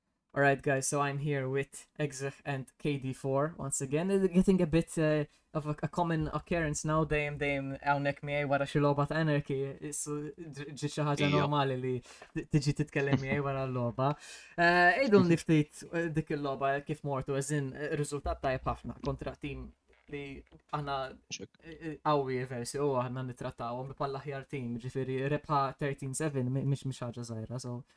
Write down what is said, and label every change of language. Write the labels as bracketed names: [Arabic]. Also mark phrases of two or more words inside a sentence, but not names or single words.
[English] Alright, guys, so I'm here with Exer and KD4 once again. Getting a bit of a common occurrence now, [Maltese] dejjem hawnhekk miegħi wara xi logħba ta' Anarchy. Ġi xi ħaġa Ija. normali li tiġi titkellem miegħi wara l-logħba. Ejdu niftit dik il-logħba kif mortu eżin riżultat tajjeb ħafna kontra tim li aħna qawwi Eversio u aħna nittrattawhom bħal aħjar tim, ġifieri rebħa 13-7 mhix ħaġa żgħira, so.